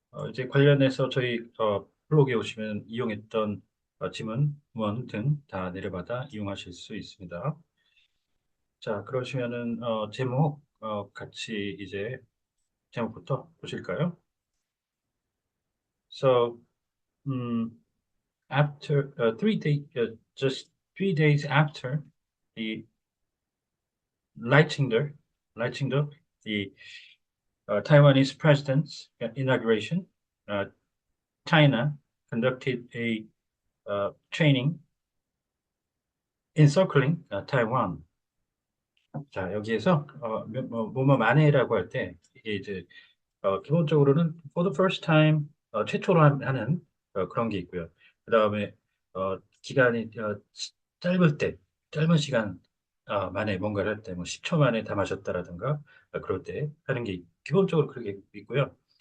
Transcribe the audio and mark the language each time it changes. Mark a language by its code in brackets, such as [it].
[ko] 이제 관련해서 저희 블로그에 오시면 이용했던 지문, 문등 다 내려받아 이용하실 수 있습니다. 자, 그러시면은 제목 같이 이제 제목부터 보실까요? [en] So, um, after 3 days, just 3 days after the Leitinger, Leitinger, the Taiwanese president's inauguration, uh, China conducted a training encircling Taiwan. [ko] 자, 여기에서 뭐뭐 만에라고 할 때 이게 이제 기본적으로는 [en] for the first time [ko] 최초로 하는 그런 게 있고요. 그다음에 기간이 짧을 때 짧은 시간 만에 뭔가를 할 때 뭐 10초 만에 다 마셨다라든가 그럴 때 하는 게 기본적으로 그렇게 있고요.